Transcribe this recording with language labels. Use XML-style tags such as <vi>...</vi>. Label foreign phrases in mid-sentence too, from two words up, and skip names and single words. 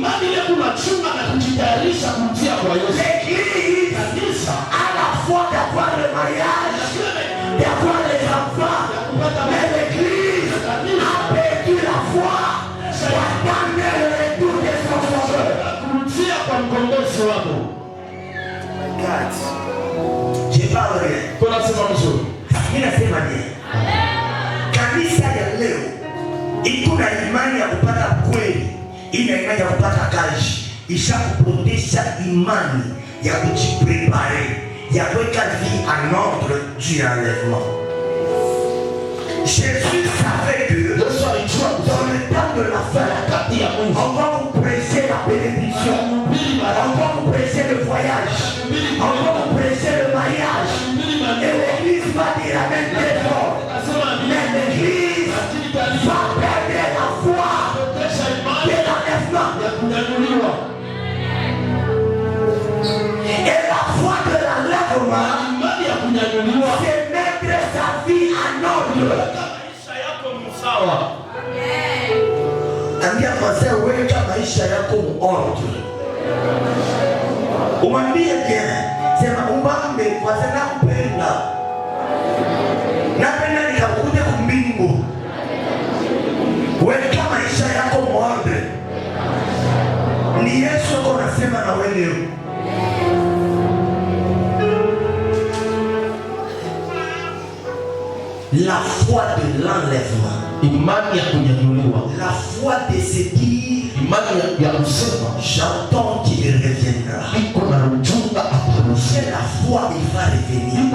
<fr>L'église a la foi d'avoir le mariage, d'avoir les enfants. Mais l'église a perdu la foi d'attendre le retour de son sauveur. Je parle rien.</fr> <sw>Ninasema nini? Kanisa ya leo iko na imani ya kupata kweli, ina imani ya kupata kazi, ishakupotesha imani ya kujiprepare, ya kuweka</sw> <fr>vie en ordre du enlèvement. Jésus savait que dans le temps de la fin, on va vous prêcher la bénédiction, on va vous prêcher le voyage, on va vous prêcher le mariage. Et l'église va dire la même chose. Mais l'église va perdre la foi de l'enlèvement. Et la foi de l'enlèvement, c'est mettre sa vie en ordre.</fr> <sw>Ambia mzee weka maisha yako muordre. Umwambie bien, sema umbambe kwa sababu kupenda. Napenda nikakuje kumbingu. Weka maisha yako muordre. Ni Yesu ako nasema na wewe leo.</sw> <fr>La foi de l'enlèvement. La foi de se dire, j'entends qu'il reviendra. C'est la foi, il va revenir.</fr>